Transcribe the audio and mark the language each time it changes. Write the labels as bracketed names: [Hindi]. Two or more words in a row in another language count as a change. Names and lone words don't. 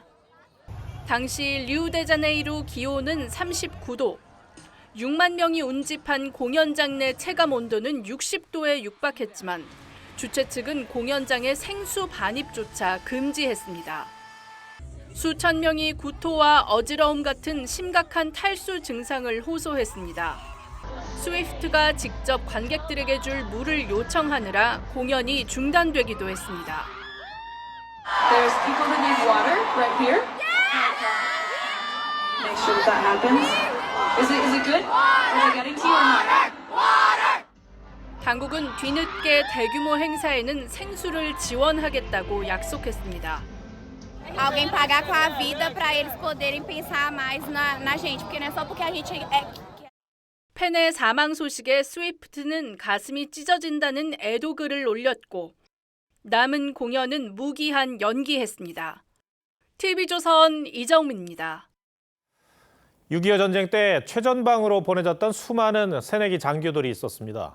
[Korean] 당시 리우데자네이루 기온은 39도, 6만 명이 운집한 공연장 내 체감 온도는 60도에 육박했지만 주최 측은 공연장의 생수 반입조차 금지했습니다. 수천 명이 구토와 어지러움 같은 심각한 탈수 증상을 호소했습니다. 스위프트가 직접 관객들에게 줄 물을 요청하느라 공연이 중단되기도 했습니다. [English] There's people who need water right here. Make sure that happens. Is it good? Is it getting to you or not? [Korean] 당국은 뒤늦게 대규모 행사에는 생수를 지원하겠다고 약속했습니다. [Portuguese] Alguém pagar com a vida para eles poderem pensar mais na gente, porque não é só porque a gente [Korean] 팬의 사망 소식에 스위프트는 가슴이 찢어진다는 애도글을 올렸고 남은 공연은 무기한 연기했습니다. TV조선 이정민입니다. 6.25 전쟁 때 최전방으로 보내졌던 수많은 새내기 장교들이 있었습니다.